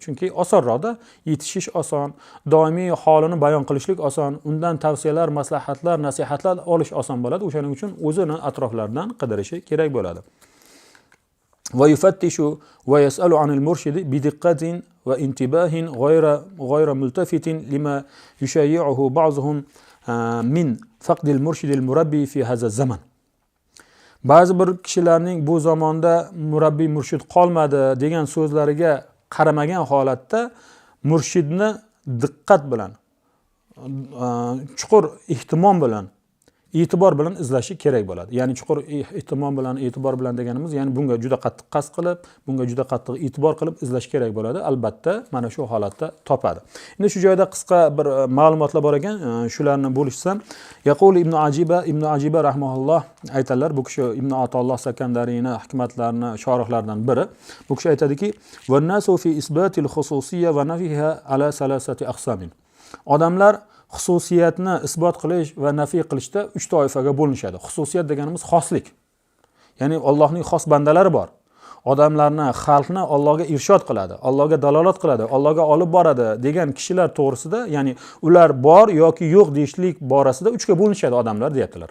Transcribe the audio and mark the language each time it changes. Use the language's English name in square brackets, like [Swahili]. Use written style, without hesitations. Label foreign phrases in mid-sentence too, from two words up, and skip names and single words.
[Uzbek] Chunki osonroqda yetishish oson, doimiy holini bayon qilishlik oson, undan tavsiyalar, maslahatlar, nasihatlar olish oson bo'ladi. O'shaning uchun o'zini atroflaridan qidirishi kerak bo'ladi. [Arabic] ويفتش ويسأل عن المرشد بدقة وانتباه غير ملتفت لما يشيعه بعضهم من فقد المرشد المربي في هذا الزمان. [Uzbek] Ba'zi bir kishilarning bu zamonda murabbiy murshid qolmadi degan so'zlariga qaramagan holatda murshidni diqqat bilan, chuqur ehtimom bilan, e'tibor bilan izlashi kerak bo'ladi. Ya'ni chuqur ehtimom bilan, e'tibor bilan deganimiz, ya'ni bunga juda qattiq qasd qilib, bunga juda qattiq e'tibor qilib izlash kerak bo'ladi. Albatta, mana shu holatda topadi. Endi shu joyda qisqa bir ma'lumotlar bor ekan, shularni bo'lishsam, yaqul Ibn Ajiba rahimahulloh aytadilar, bu kishi Ibn Atolloh Sakandariyning hikmatlarini shorihlaridan biri. Bu kishi aytadiki, [Arabic] "والناس في إثبات الخصوصية ونفيها على ثلاثة أقسام." [Uzbek] Odamlar xususiyatni isbot qilish va nafiy qilishda 3 toifaga bo'linishadi. Xususiyat deganimiz xoslik. Ya'ni Allohning xos bandalari bor. Odamlarni, xalqni Allohga irshod qiladi, Allohga dalolat qiladi, Allohga olib boradi degan kishilar to'g'risida, ya'ni ular bor yoki yo'q deyishlik borasida 3 ga bo'linishadi odamlar deyaptilar.